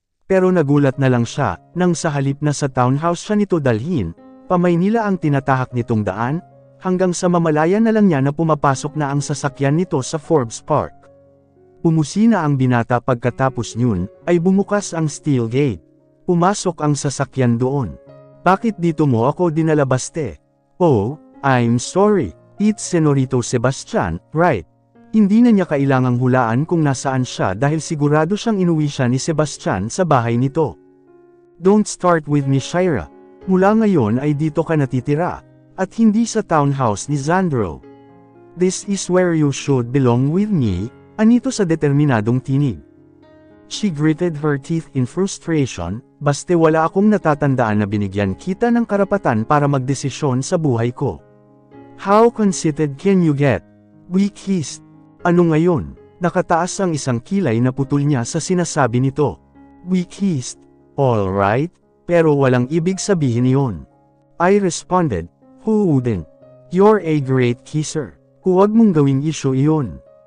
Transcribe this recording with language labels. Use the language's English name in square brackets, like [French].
[Filipino] Pero nagulat na lang siya, nang sa halip na sa townhouse siya nito dalhin, pa-Maynila ang tinatahak nitong daan, hanggang sa mamalaya na lang niya na pumapasok na ang sasakyan nito sa Forbes Park. Pumusina ang binata pagkatapos yun, ay bumukas ang steel gate. Pumasok ang sasakyan doon. Bakit dito mo ako dinala, Baste? [English] Oh, I'm sorry. It's Senorito Sebastian, right? [Filipino] Hindi na niya kailangang hulaan kung nasaan siya dahil sigurado siyang inuwi siya ni Sebastian sa bahay nito. [English] Don't start with me, Shira. [Filipino] Mula ngayon ay dito ka natitira. At hindi sa townhouse ni Xandro. [English] This is where you should belong with me, [Filipino] anito sa determinadong tinig. [English] She gritted her teeth in frustration, [Filipino] baste wala akong natatandaan na binigyan kita ng karapatan para magdesisyon sa buhay ko. [English] How conceited can you get? We kissed. [Filipino] Ano ngayon? Nakataas ang isang kilay na putol niya sa sinasabi nito. [English] We kissed. All right, [Filipino] pero walang ibig sabihin iyon. [English] I responded. Who wouldn't? You're a great kisser. [Filipino] Huwag mong gawing issue iyon.